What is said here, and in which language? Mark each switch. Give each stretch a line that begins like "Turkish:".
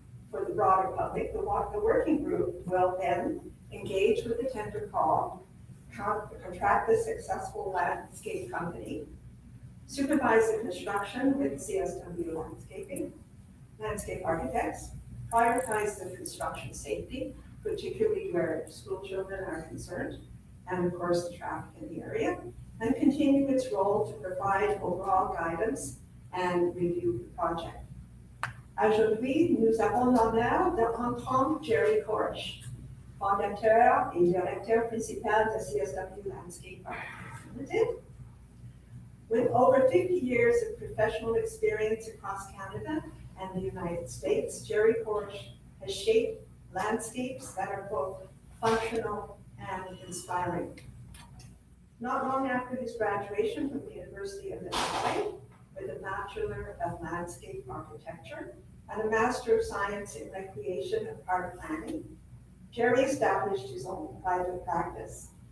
English: for the broader public, the working group will then engage with the tender call, contract the successful landscape company, supervise the construction with CSW landscape architects, prioritize the construction safety, particularly where school children are concerned, and of course the traffic in the area, and continue its role to provide overall guidance and review the project.
French: Aujourd'hui, nous avons l'honneur d'entendre Jerry Korsh, fondateur et directeur principal de CSW Landscape Architects Limited.
English: With over 50 years of professional experience across Canada and the United States, Jerry Korsh has shaped landscapes that are both functional and inspiring. Not long after his graduation from the University of Illinois, with a Bachelor of Landscape Architecture and a Master of Science in Recreation and Park Planning, Jerry established his own private practice.